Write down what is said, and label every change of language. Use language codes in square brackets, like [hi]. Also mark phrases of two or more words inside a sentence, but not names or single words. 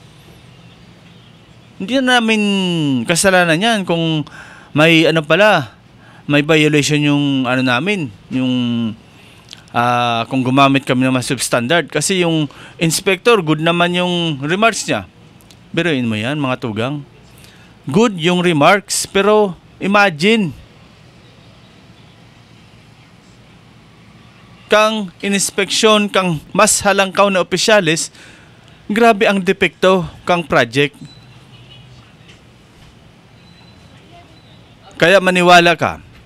[tl] Hindi na namin kasalanan yan kung may may violation yung namin, yung kung gumamit kami ng mas substandard. Kasi yung inspector, good naman yung remarks niya. Biruin mo yan, mga tugang. Good yung remarks, pero imagine, [bik] kang inspeksyon, kang mas halangkaw na opisyalis, grabe ang depekto kang project. [tl] Kaya maniwala ka.